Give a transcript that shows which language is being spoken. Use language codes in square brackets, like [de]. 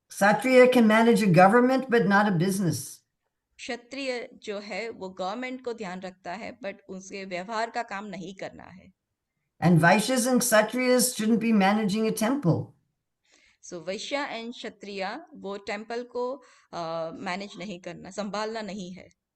[en] Kshatriya can manage a government, but not a business. [hi] क्षत्रिय जो है वो गवर्नमेंट को ध्यान रखता है, बट उसके व्यवहार का काम नहीं करना है। [en] And Vaishyas and Kshatriyas shouldn't be managing a temple. [hi] So Vysya and क्षत्रिय वो टेम्पल को मैनेज नहीं करना, संभालना नहीं है।